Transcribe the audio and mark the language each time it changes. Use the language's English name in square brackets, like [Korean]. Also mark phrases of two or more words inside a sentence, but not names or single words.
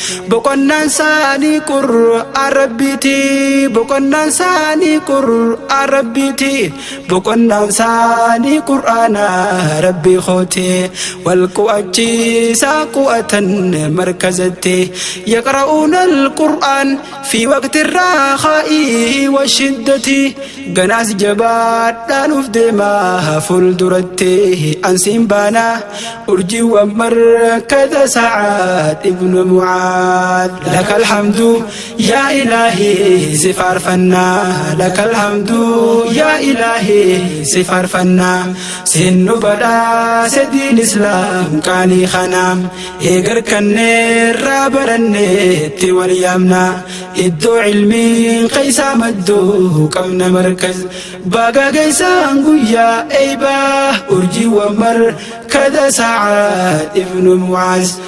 [Oromo] Boqonnaan saanii Qur'aan Rabbiiti. Boqonnaan saanii Qur'aan Rabbiiti. Boqonnaan saanii Qur'aana Rabbii kooti. Wal qu'achiisaa qu'atan markazatti. [Arabic] يقرؤون القرآن في وقت الرخاء والشدة. [Oromo] Ganaas jabaadhaan uf deema fuulduratti. Ansiin baana urjiiwwan markada Sacaad ibnu Mucaaz. [Arabic] لك الحمد يا إلهي، [Oromo] si faarfannaa. [Arabic] لك الحمد يا إلهي، [Oromo] si faarfannaa. Siin nu badhaase diin Islaam qaalii kana. Eegar kanneerraa baranneetti wal yaamna. Iddoo ilmiin keessaa maddu qabna markaz. Baga geessaan guyyaa eebaa. Urjiiwwan markada Sacaad ibnu Mucaaz.